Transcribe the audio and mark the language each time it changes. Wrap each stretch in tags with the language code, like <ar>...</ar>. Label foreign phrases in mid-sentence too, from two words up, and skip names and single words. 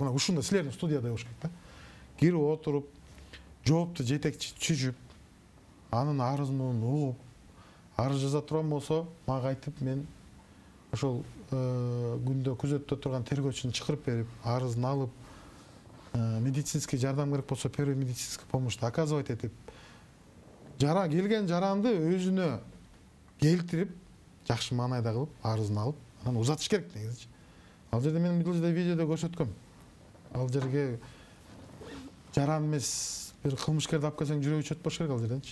<ky>Мына ушундай силердин студияда болуш керек да. Кирип отуруп, жоопту жетекчи түзүп, анын арызын угуп, арыз жаза турган болсо, мага айтып, мен ошол күндө күзөттө турган тергөөчүнү чакырып берип, арызын алып, медицинский жардам керек болсо,</ky> <ru>первый медицинский помощь оказывать</ru> <ky>этип, келген жаранды өзүнө келтирип, жакшы маанайда кылып, арызын алып, анан узатыш керек негизи. Ал жерде мен бул жерде видеодо көрсөткөм. Ал жерге жаран эмес бир кылмышкерди алып келсең жүрөгү чөт болуш керек ал жерденчи.</ky>